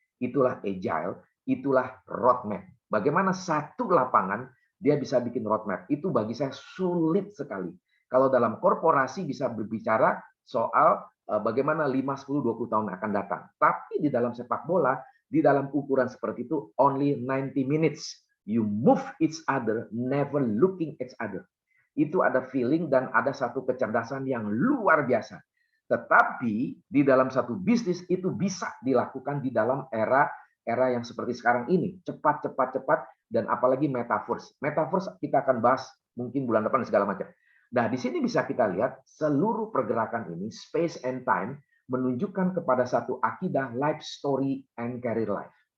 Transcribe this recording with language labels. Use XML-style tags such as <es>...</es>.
<id>Itulah agile, itulah roadmap. Bagaimana satu lapangan dia bisa bikin roadmap. Itu bagi saya sulit sekali. Kalau dalam korporasi bisa berbicara soal bagaimana 5, 10, 20 tahun akan datang. Tapi di dalam sepak bola, di dalam ukuran seperti itu,</id> <en>only 90 minutes. You move each other, never looking each other.</en> <id>Itu ada feeling dan ada satu kecerdasan yang luar biasa. Tetapi di dalam satu bisnis itu bisa dilakukan di dalam era yang seperti sekarang ini, cepat, dan apalagi metaverse. Metaverse kita akan bahas mungkin bulan depan segala macam. Nah, di sini bisa kita lihat seluruh pergerakan ini,</id> <en>space and time,</en> <id>menunjukkan kepada satu akidah</id> <en>life story and career life.</en>